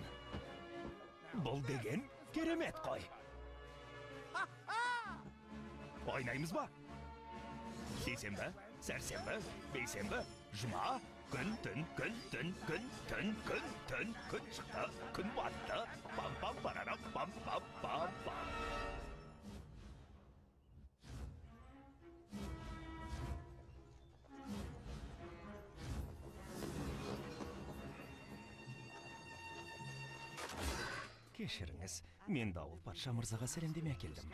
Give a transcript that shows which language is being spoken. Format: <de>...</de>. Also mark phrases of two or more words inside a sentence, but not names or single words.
<kk>Бұл деген керемет қой. Ойнаймыз ба? Сейсенбі, сәрсенбі, бейсенбі, жұма, күн, түн, күн, түн, күн, түн, күн, түн, күн шықты, күн батты, пам-пам-парарам, пам-пам-пам-пам. Кешіріңіз, мен дауыл патша мырзаға сәлемдеме әкелдім.</kk>